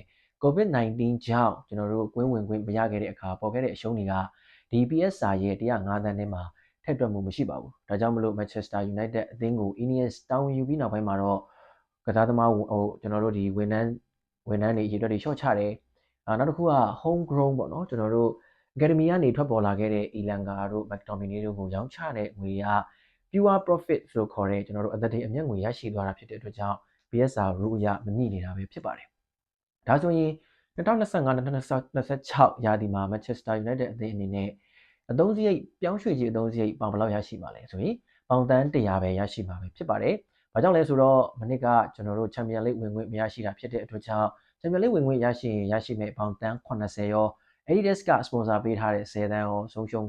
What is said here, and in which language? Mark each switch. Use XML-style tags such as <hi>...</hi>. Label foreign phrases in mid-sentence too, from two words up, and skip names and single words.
<my>COVID-19 ကြောင့်ကျွန်တော်တို့ကွင်းဝင်ခွင့်မရခဲ့တဲ့အခါပေါ်ခဲ့တဲ့အရှုံးတွေကဒီ PSR ရဲ့105သန်းထဲမှာထည့်တွက်မှုမရှိပါ ဘူးဒါကြောင့်မလို့ Manchester United အသင်းကို Ineos တာဝန်ယူပြီးနောက်ပိုင်းမှာတော့ကစားသမားကျွန်တော်တို့ဒီဝန်ထမ်းတွေအရေးအတွက်တွေရှော့ချတယ်နောက်တစ်ခုက</my> <en>home grown</en> <my>ပေါ့နော်ကျွန်တော်တို့ Academy ကနေထွက်ပေါ်လာခဲ့တဲ့ Elanga တို့ McTominay တို့ကိုရောင်းချတဲ့ငွေက</my> <en>pure profit</en> <my>လို့ခေါ်တဲ့ကျွန်တော်တို့အသက်တင်အမျက်ငွေရရှိသွားတာဖြစ်တဲ့အတွက်ကြောင့်</my> <en>PSR rule</en> <my>အရမညှိနေတာပဲဖြစ်ပါတယ်ဒါဆိုရင် 2025-2026ရာသီမှာ Manchester United အသင်းအနေနဲ့အသုံးစရိတ်ပြောင်းရွှေ့ခြင်းအသုံးစရိတ်ပေါင်ဘယ်လောက်ရရှိမှာလဲဆိုရင်ပေါင်သန်း100ပဲရရှိမှာပဲဖြစ်ပါတယ်ဘာကြောင့်လဲဆိုတော့မနစ်ကကျွန်တော်တို့ Champions League ဝင်ခွင့်မရရှိတာဖြစ်တဲ့အတွက်ကြောင့် Champions League ဝင်ခွင့်ရရှိရင်ရရှိမဲ့ပေါင်သန်း80ရော Adidas က sponsor ပေးထားတဲ့10သန်းရောဆုံးရှုံး</my>